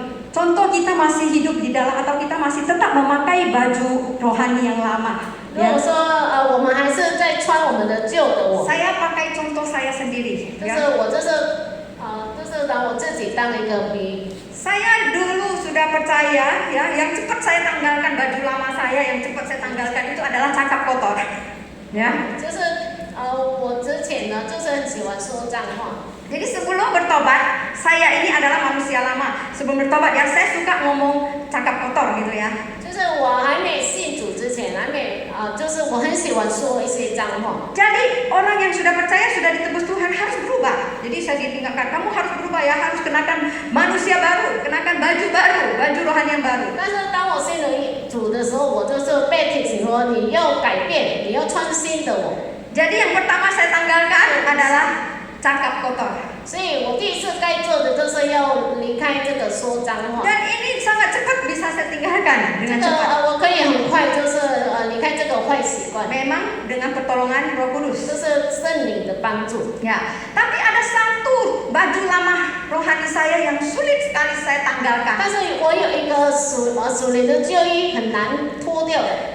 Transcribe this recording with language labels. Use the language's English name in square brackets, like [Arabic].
[Indonesian] Contoh kita masih hidup di dalam atau kita masih tetap memakai baju rohani yang lama. [Chinese] 如果说我们还是在穿我们的旧的我， [Indonesian] Saya pakai contoh saya sendiri. [Chinese] 就 [Indonesian] Ya. [Chinese] 是我就是拿我自己当一个比， [Indonesian] Saya dulu sudah percaya ya, yang cepat saya tanggalkan baju lama saya, yang cepat saya tanggalkan itu adalah cakap kotor. Ya. [Chinese] 就是我之前呢就是很喜欢说脏话。 [Indonesian] Jadi sebelum bertobat, saya ini adalah manusia lama. Sebelum bertobat ya, saya suka ngomong cakap kotor gitu ya. [Chinese] 就是我还没信主之前，就是我很喜欢说一些脏话。 [Indonesian] Jadi orang yang sudah percaya, sudah ditebus Tuhan harus berubah. Jadi saya ditinggalkan, kamu harus berubah ya, harus kenakan manusia baru, kenakan baju baru, baju rohani yang baru. [Chinese] 但是当我信了主的时候，我就是被提醒说你要改变，你要穿新的我。 [Indonesian] Jadi yang pertama saya tanggalkan adalah cakap kotor. [Chinese] 所以我第一次该做的就是要离开这个说脏话。 [Indonesian] Dan ini sangat cepat bisa saya tinggalkan [Chinese] 这 [Indonesian] dengan [Chinese] 个 [Indonesian] cepat. [Chinese] 我可以很快就是离开这个坏习惯， [Indonesian] Memang dengan pertolongan Roh [Chinese] 就 [Indonesian] Kudus. [Chinese] 是圣灵的帮助。 [Indonesian] Ya, tapi ada satu baju lama rohani saya yang sulit sekali saya tanggalkan. [Chinese] 但是我有一个属灵的旧衣很难脱掉的。